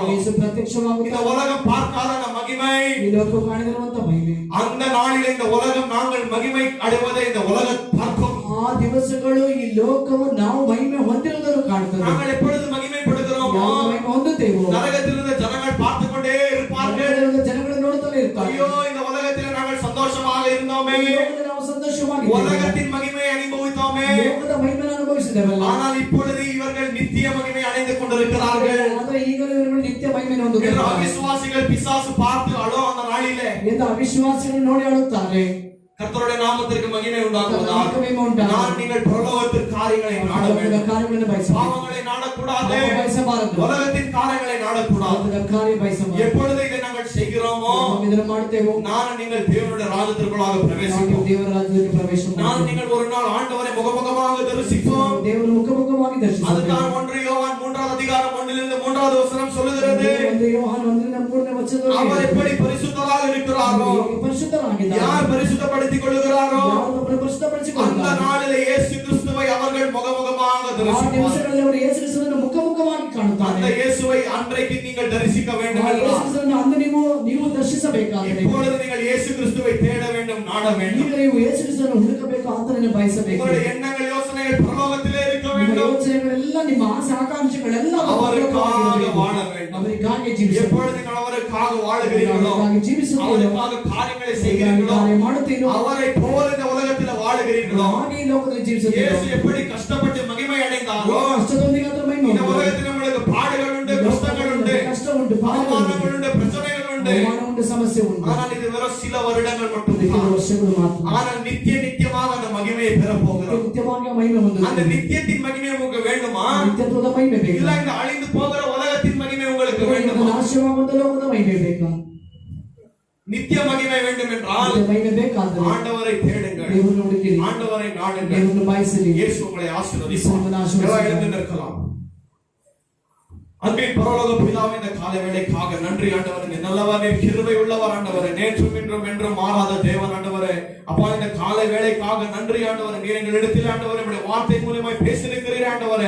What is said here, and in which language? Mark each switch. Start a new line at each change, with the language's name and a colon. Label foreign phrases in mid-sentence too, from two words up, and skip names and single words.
Kannada: ಯೇಸು
Tamil: இந்த
Kannada: ಪ್ರತ್ಯಕ್ಷವಾಗುತ್ತಾ
Tamil: உலகம் பார்க்காத அந்த மகிமை,
Kannada: ಈ ಲೋಕ ಕಾಣದಿರುವಂತ ಮಹಿಮೆ,
Tamil: அந்த நாளில் இந்த உலகம் நாங்கள் மகிமை அடைவதை இந்த உலகம் பார்க்கும்.
Kannada: ಆ ದಿವಸಗಳು ಈ ಲೋಕವು ನಾವು ಮಹಿಮೆ ಹೊಂದಿರುವುದನ್ನು ಕಾಣುತ್ತದೆ.
Tamil: நாங்கள் எப்பொழுது மகிமைப்படுகிறோமோ,
Kannada: ನಾವು ಮಹಿಮೆ ಹೊಂದುತ್ತೇವೋ
Tamil: நரகத்தில் இருந்த ஜனங்கள் பார்த்து கொண்டே இருப்பார்கள்.
Kannada: ನರಕದಲ್ಲಿರುವ ಜನಗಳು ನೋಡುತ್ತಲೇ ಇರ್ತಾರೆ.
Tamil: ஐயோ, இந்த உலகத்தில் நாங்கள் சந்தோஷமாக இருந்தோமே,
Kannada: ಈ ಲೋಕದಲ್ಲಿ ನಾವು ಸಂತೋಷವಾಗಿದ್ದೇವೆ.
Tamil: உலகத்தின் மகிமையை அனுபவித்தோமே,
Kannada: ಲೋಕದ ಮಹಿಮೆಯನ್ನು ಅನುಭವಿಸಿದ್ದೇವಲ್ಲ.
Tamil: ஆனால் இப்பொழுது இவர்கள் நித்திய மகிமை அடைந்து கொண்டிருக்கிறார்கள்.
Kannada: ಆದರೆ ಈಗಲೂ ಇವರುಗಳು ನಿತ್ಯ ಮಹಿಮೆಯನ್ನು ಹೊಂದುತ್ತಾರೆ.
Tamil: அவிசுவாசிகள் பிசாசு பார்த்து அழோ அந்த நாளிலே
Kannada: ಎಂದು ಅವಿಶ್ವಾಸಿಗಳು ನೋಡಿ ಅಳುತ್ತಾರೆ.
Tamil: கர்த்தருடைய நாமத்திற்கு மகிமை உண்டாகுவதாக.
Kannada: ಮಹಿಮೆ ಉಂಟಾಗಲಿ.
Tamil: நான் நீங்கள் பரலோகத்தின் காரியங்களை நாட வேண்டும்.
Kannada: ಕಾರ್ಯಗಳನ್ನು ಬಯಸಬೇಕು.
Tamil: பாவங்களை நாடக்கூடாது.
Kannada: ಬಯಸಬಾರದು.
Tamil: உலகத்தின் காரியங்களை நாடக்கூடாது.
Kannada: ಅದರ ಕಾರ್ಯ ಬಯಸಬಾರದು.
Tamil: எப்பொழுது இதை நாங்கள் செய்கிறோமோ,
Kannada: ನಾವು ಇದನ್ನು ಮಾಡುತ್ತೇವೋ
Tamil: நான் நீங்கள் தேவனுடைய ராஜ்யத்திற்குள்ளாக
Kannada: ನಾವು
Tamil: பிரவேசிப்போம்.
Kannada: ದೇವರ ರಾಜ್ಯಕ್ಕೆ ಪ್ರವೇಶ
Tamil: நான்
Kannada: ಮಾಡುತ್ತೇವೆ.
Tamil: நீங்கள் ஒரு நாள் ஆண்டவரை முகமுகமாக தரிசிப்போம்.
Kannada: ದೇವರ ಮುಖಾಮುಖವಾಗಿ ದರ್ಶಿಸುತ್ತೇವೆ.
Tamil: அதுதான் 1 யோவான் 3ஆம் அதிகாரம் 1லிருந்து 3வது வசனம் சொல்லுகிறது.
Kannada: ಒಂದು ಯೋಹಾನ 1ರಿಂದ 3ನೇ ವಚನದಲ್ಲಿ
Tamil: அவர் எப்படி பரிசுத்தராக இருக்கிறாரோ,
Kannada: ಪರಿಶುದ್ಧರಾಗಿದ್ದಾರೆ.
Tamil: யார் பரிசுத்தப்படுத்திக் கொள்கிறாரோ,
Kannada: ಯಾರು
Tamil: அந்த
Kannada: ಪರಿಶುದ್ಧಪಡಿಸಿಕೊಳ್ಳುತ್ತಾರೆ.
Tamil: நாளிலே இயேசு கிறிஸ்துவை அவர்கள் முகமுகமாக
Kannada: ಆ
Tamil: தரிசிப்பார்கள்.
Kannada: ದಿವಸಗಳಲ್ಲಿ ಅವರು ಯೇಸು ಕ್ರಿಸ್ತನನ್ನು ಮುಖಾಮುಖವಾಗಿ
Tamil: அந்த
Kannada: ಕಾಣುತ್ತಾರೆ.
Tamil: இயேசுவை அன்றைக்கு நீங்கள் தரிசிக்க
Kannada: ಆ
Tamil: வேண்டும்
Kannada: ಯೇಸು
Tamil: என்றால்,
Kannada: ಕ್ರಿಸ್ತನನ್ನು ಅಂದು ನೀವು ದರ್ಶಿಸಬೇಕಾದರೆ
Tamil: இப்பொழுது நீங்கள் இயேசு கிறிஸ்துவை தேட வேண்டும், நாட வேண்டும்.
Kannada: ಈಗ ನೀವು ಯೇಸು ಕ್ರಿಸ್ತನನ್ನು ಹುಡುಕಬೇಕು, ಆತನನ್ನು ಬಯಸಬೇಕು.
Tamil: உங்களுடைய எண்ணங்கள், யோசனைகள் பரலோகத்திலே இருக்க
Kannada: ನಿಮ್ಮ
Tamil: வேண்டும்.
Kannada: ಯೋಚನೆಗಳೆಲ್ಲ, ನಿಮ್ಮ ಆಸೆ ಆಕಾಂಕ್ಷೆಗಳೆಲ್ಲ
Tamil: அவருக்காக வாழ வேண்டும்.
Kannada: ಅವರಿಗಾಗಿ ಜೀವಿಸಬೇಕು.
Tamil: எப்பொழுது நீங்கள் அவருக்காக வாழுகிறீர்களோ,
Kannada: ಅವರಿಗಾಗಿ ಜೀವಿಸುತ್ತೀರೋ,
Tamil: அவருக்காக காரியங்களை செய்கிறீர்களோ,
Kannada: ಕಾರ್ಯ ಮಾಡುತ್ತೀರೋ,
Tamil: அவரை போல இந்த உலகத்தில் வாழுகிறீர்களோ,
Kannada: ಹಾಗೆ ಈ ಲೋಕದಲ್ಲಿ ಜೀವಿಸುತ್ತೀರೋ,
Tamil: இயேசு எப்படி கஷ்டப்பட்டு மகிமை அடைந்தாரோ,
Kannada: ಕಷ್ಟದೊಂದಿಗೆ ಅದರ ಮಹಿಮೆ
Tamil: இந்த
Kannada: ಉಂಟು.
Tamil: உலகத்தில் நம்மளுக்கு பாடுகள் உண்டு, கஷ்டங்கள் உண்டு,
Kannada: ಕಷ್ಟ ಉಂಟು,
Tamil: அவமானங்கள் உண்டு, பிரச்சனைகள் உண்டு.
Kannada: ಅವಮಾನ ಉಂಟು, ಸಮಸ್ಯೆ ಉಂಟು.
Tamil: ஆனால் இது வெறும் சில வருடங்கள்
Kannada: ಕೆಲವು
Tamil: மட்டும்தான்.
Kannada: ವರ್ಷಗಳು ಮಾತ್ರ.
Tamil: ஆனால் நித்தியமாக அந்த மகிமையை பெற போகிறோம்.
Kannada: ನಿತ್ಯವಾಗಿ ಮಹಿಮೆ
Tamil: அந்த
Kannada: ಹೊಂದುತ್ತದೆ.
Tamil: நித்தியத்தின் மகிமை உங்களுக்கு வேண்டுமா?
Kannada: ನಿತ್ಯತ್ವದ ಮಹಿಮೆ ಬೇಕು.
Tamil: இல்ல இந்த அழிந்து போகிற உலகத்தின் மகிமை உங்களுக்கு வேண்டுமா?
Kannada: ನಾಶವಾಗುವಂತ ಲೋಕದ ಮಹಿಮೆ ಬೇಕಾ?
Tamil: நித்திய மகிமை வேண்டும் என்றால்
Kannada: ನಿತ್ಯ ಮಹಿಮೆ ಬೇಕಾದ್ರೆ
Tamil: ஆண்டவரை தேடுங்கள்,
Kannada: ದೇವರನ್ನು ಹುಡುಕಿರಿ,
Tamil: ஆண்டவரை நாடுங்கள்.
Kannada: ದೇವರನ್ನು ಬಯಸಿರಿ.
Tamil: இயேசு உங்களை ஆசீர்வதிப்பார். இயேசு ஆசீர்வதிப்பார். எல்லாம் எழுந்து நிற்கலாம். அன்பின் பரலோக பிதாவே, இந்த காலை வேளைக்காக நன்றி ஆண்டவரே. நீர் நல்லவர், நீர் கிருபை உள்ளவர் ஆண்டவரே. நேற்றும் இன்றும் என்றும் மாறாத தேவன் ஆண்டவரே. அப்பா, இந்த காலை வேளைக்காக நன்றி ஆண்டவரே. நீர் எங்களிடத்தில் ஆண்டவரே உம்முடைய வார்த்தை மூலமாய் பேசியிருக்கிறீர் ஆண்டவரே.